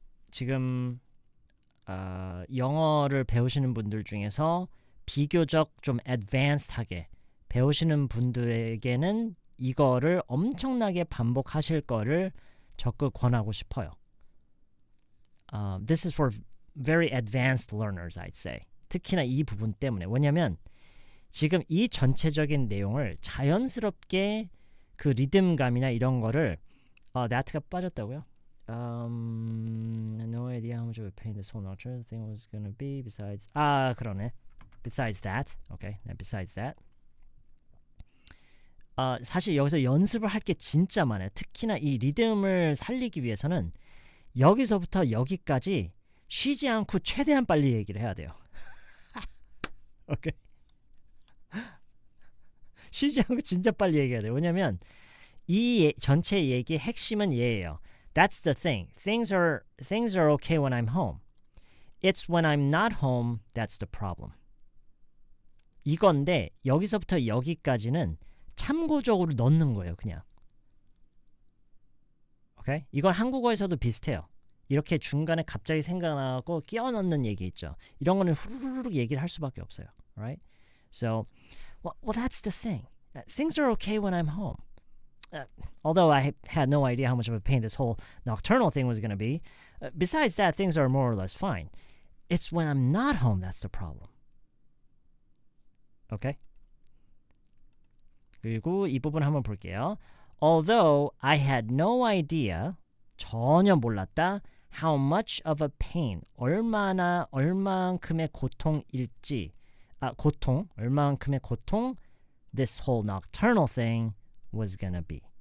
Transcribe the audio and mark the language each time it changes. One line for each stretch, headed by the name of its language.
Korean: 지금 영어를 배우시는 분들 중에서 비교적 좀
English: advanced
Korean: 하게 배우시는 분들에게는 이거를 엄청나게 반복하실 거를 적극 권하고 싶어요.
English: This is for very advanced learners, I'd say.
Korean: 특히나 이 부분 때문에. 왜냐면 지금 이 전체적인 내용을 자연스럽게 그 리듬감이나 이런 거를 that가 빠졌다고요?
English: No idea how much of a pain this whole nocturnal thing was going to be besides
Korean: 그러네.
English: Besides that. Okay. Besides that.
Korean: 사실 여기서 연습을 할 게 진짜 많아요. 특히나 이 리듬을 살리기 위해서는 여기서부터 여기까지 쉬지 않고 최대한 빨리 얘기를 해야 돼요. 오케이. 쉬지 않고 진짜 빨리 얘기해야 돼요. 왜냐면 이 전체 얘기의 핵심은 얘예요.
English: That's the thing. Things are okay when I'm home. It's when I'm not home that's the problem.
Korean: 이건데 여기서부터 여기까지는 참고적으로 넣는 거예요, 그냥. 오케이? 이건 한국어에서도 비슷해요. 이렇게 중간에 갑자기 생각나고 끼워 넣는 얘기 있죠. 이런 거는 후루룩 얘기를 할 수밖에 없어요.
English: Right? So, well, that's the thing. Things are okay when I'm home. Although I had no idea how much of a pain this whole nocturnal thing was going to be. Besides that, things are more or less fine. It's when I'm not home that's the problem. Okay?
Korean: 그리고 이 부분 한번 볼게요.
English: Although I had no idea,
Korean: 전혀 몰랐다,
English: how much of a pain,
Korean: 얼만큼의 고통일지, 얼만큼의 고통
English: this whole nocturnal thing was gonna be.